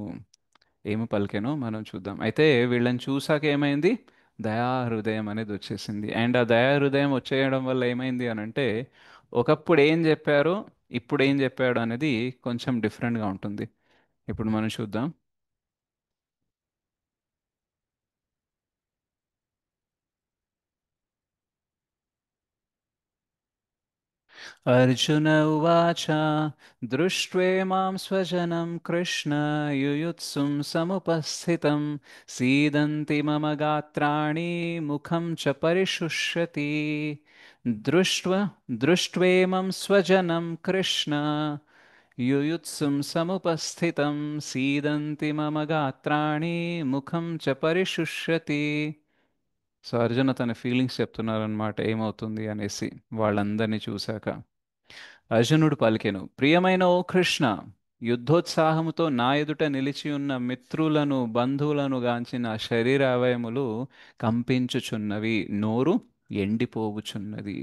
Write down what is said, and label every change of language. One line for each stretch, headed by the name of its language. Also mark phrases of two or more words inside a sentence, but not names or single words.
Telugu: ఏమి పలికెనో మనం చూద్దాం. అయితే వీళ్ళని చూసాక ఏమైంది? దయా హృదయం అనేది వచ్చేసింది. అండ్ ఆ దయా హృదయం వచ్చేయడం వల్ల ఏమైంది అని అంటే, ఒకప్పుడు ఏం చెప్పారో ఇప్పుడు ఏం చెప్పాడు అనేది కొంచెం డిఫరెంట్గా ఉంటుంది. ఇప్పుడు మనం చూద్దాం.
Sanskrit: अर्जुन उवाच दृष्ट्वेमां स्वजनं कृष्ण युयुत्सुं समुपस्थितं सीदन्ति मम गात्राणि मुखं च परिशुष्यति दृष्ट्वेमं स्वजनं कृष्ण युयुत्सुं समुपस्थितं सीदन्ति मम गात्राणि मुखं च परिशुष्यति.
Telugu: సో అర్జున్ తన ఫీలింగ్స్ చెప్తున్నారనమాట ఏమవుతుంది అనేసి వాళ్ళందరినీ చూశాక. అర్జునుడు పలికెను, ప్రియమైన ఓ కృష్ణ, యుద్ధోత్సాహముతో నా ఎదుట నిలిచి ఉన్న మిత్రులను బంధువులను గాంచిన శరీర అవయములు కంపించుచున్నవి, నోరు ఎండిపోవుచున్నది.